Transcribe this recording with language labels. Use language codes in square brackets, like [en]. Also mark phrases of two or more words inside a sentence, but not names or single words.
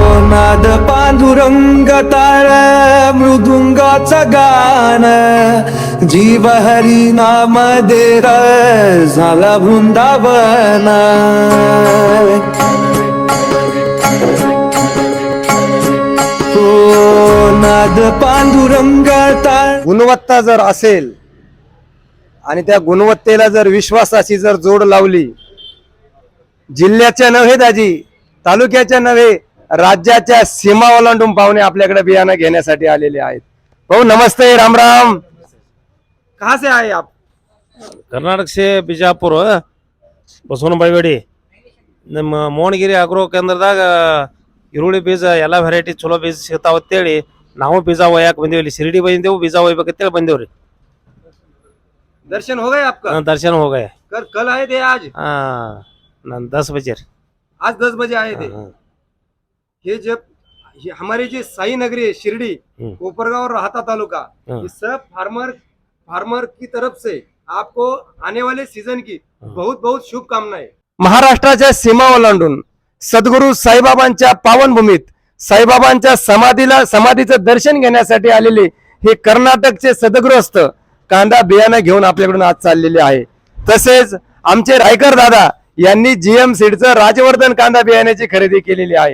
[mr] नाद पांडुरंग तार मृदुंगाचं गान जीव हरी नाम देर झाला वृंदावन नाद पांडुरंग तार गुणवत्ता जर असेल आणि त्या गुणवत्तेला जर विश्वासाची जर जोड लावली, जिल्ह्याच्या नव्हे दाजी, तालुक्याच्या नव्हे, राज्याच्या सीमा ओलांडून पाहुणे आपल्याकडे बियाणं घेण्यासाठी आलेले आहेत. भाऊ नमस्ते, [hi] राम राम. कहाँ से आए आप? [kn] कर्नाटक से बिजापुर बसवनबाईवाड़ी ಮೋಹನಗಿರಿ ಅಗ್ರೋ ಕೇಂದ್ರದಾಗ ಈರುಳ್ಳಿ ಬೀಜ ಎಲ್ಲ ವೆರೈಟಿ ಚಲೋ ಬೀಜ ಸಿಗ್ತಾವ ಅಂತೇಳಿ ನಾವು ಬೀಜ ಒಯ್ಯಾಕ ಬಂದೇವಿ. ಇಲ್ಲಿ ಶಿರಡಿ ಬಂದೇವು, ಬೀಜ ಒಯ್ಬೇಕಂತೇಳಿ ಬಂದೇವ್ರಿ. [hi] दर्शन हो गए आपका? दर्शन हो गए. कल आए थे? आज 10 बजे. आज 10 बजे आए थे. ये जब हमारे जो साई नगरी है शिरडी, कोपरगांव और राहता तालुका, ये सब फार्मर की तरफ से आपको आने वाले सीजन की बहुत बहुत शुभकामनाएं. [mr] महाराष्ट्राच्या सीमा ओलांडून सद्गुरू साईबाबांच्या पावनभूमीत साईबाबांच्या समाधीचं दर्शन घेण्यासाठी आलेले हे कर्नाटकचे सद्गृहस्थ कांदा बियाणं घेऊन आपल्याकडून आज चाललेले आहे. तसेच आमचे रायकर दादा यांनी जीएम सीडचं राजवर्धन कांदा बियाण्याची खरेदी केलेली आहे.